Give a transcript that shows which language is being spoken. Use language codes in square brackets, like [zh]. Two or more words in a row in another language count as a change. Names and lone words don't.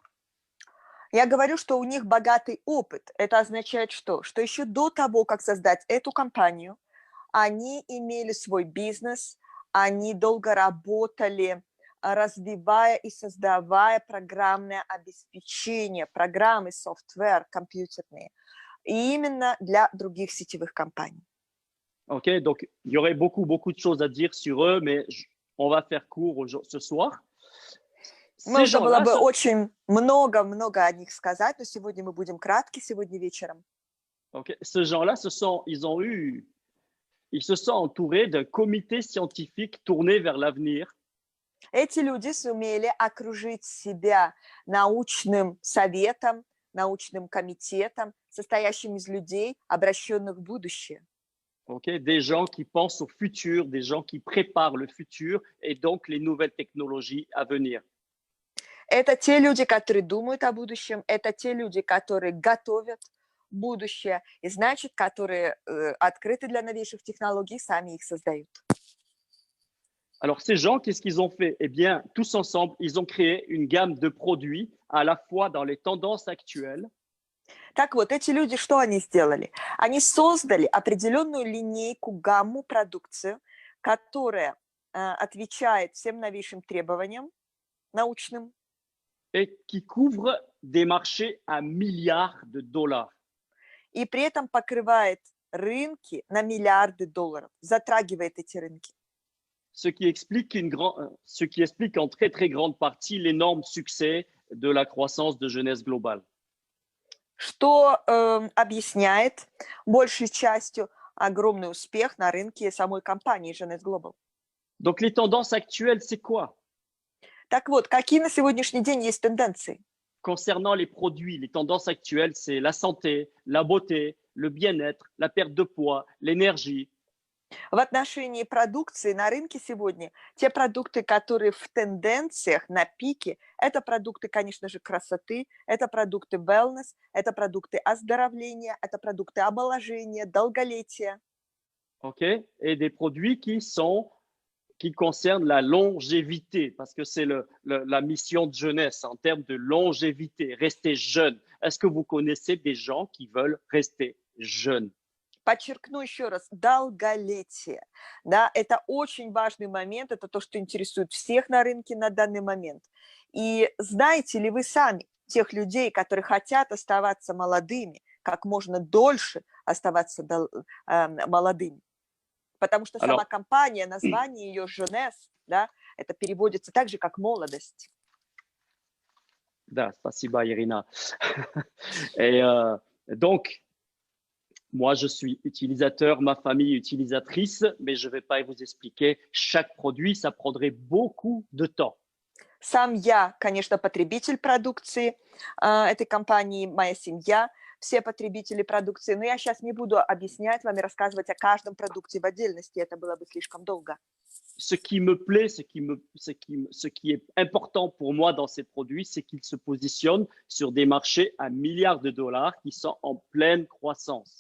[ru] Я говорю, что у них богатый опыт. Это означает что? Что еще до того, как создать эту компанию, они имели свой бизнес, они долго работали, развивая и создавая программное обеспечение, программы, software, компьютерные, и именно для других сетевых компаний. [fr] Ok, donc il y aurait beaucoup de choses à dire sur eux, mais on va faire court ce soir. [ru] Можно было бы очень много о них сказать, но сегодня мы будем кратки, сегодня вечером. [fr] Okay. Ces gens-là, ils se sont entourés d'un comité scientifique tourné vers l'avenir. [ru] Эти люди сумели окружить себя научным советом, научным комитетом, состоящим из людей, обращенных в будущее. [fr] Okay. Des gens qui pensent au futur, des gens qui préparent le futur et donc les nouvelles technologies à venir. [ru] Это те люди, которые думают о будущем, это те люди, которые готовят будущее, и значит, которые открыты для новейших технологий, сами их создают. [fr] Alors, ces gens, qu'est-ce qu'ils ont fait? Eh bien, tous ensemble, ils ont créé une gamme de produits à la fois dans les tendances actuelles. [ru] Так вот, эти люди, что они сделали? Они создали определенную линейку, гамму, продукцию, которая отвечает всем новейшим требованиям научным. [fr] Et qui couvre des marchés à milliards de dollars. [ru] И при этом покрывает рынки на миллиарды долларов, затрагивает эти рынки. [fr] Ce qui explique en très grande partie l'énorme succès de la croissance de Jeunesse Globale. [ru] Что объясняет большей частью огромный успех на рынке самой компании Jeunesse Global. [fr] Donc, les tendances actuelles, c'est quoi? [ru] Так вот, какие на сегодняшний день есть тенденции? [fr] Concernant les produits, les tendances actuelles, c'est la santé, la beauté, le bien-être, la perte de poids, l'énergie. [ru] В отношении продукции на рынке сегодня те продукты, которые в тенденциях, на пике, это продукты, конечно же, красоты, это продукты wellness, это продукты оздоровления, это продукты омоложения, долголетия. [fr] Okay? Et des produits qui qui concerne la longévité, parce que c'est la mission de jeunesse en termes de longévité, rester jeune. Est-ce que vous connaissez des gens qui veulent rester jeunes? [ru] Подчеркну еще раз, долголетие. Да, это очень важный момент, это то, что интересует всех на рынке на данный момент. И знаете ли вы сами тех людей, которые хотят оставаться молодыми, как можно дольше оставаться молодыми? Потому что сама компания, название ее «Jeunesse», да, это переводится так же, как «молодость». Да, спасибо, Ирина. [fr] Et donc, moi, je suis utilisateur, ma famille est utilisatrice, mais je ne vais pas vous expliquer chaque produit, ça prendrait beaucoup de temps. [ru] Сам я, конечно, потребитель продукции этой компании, моя семья, все потребители продукции, но я сейчас не буду объяснять вам и рассказывать о каждом продукте в отдельности, это было бы слишком долго. [fr] Ce qui me plaît, ce qui est important pour moi dans ces produits, c'est qu'ils se positionnent sur des marchés à milliards de dollars qui sont en pleine croissance.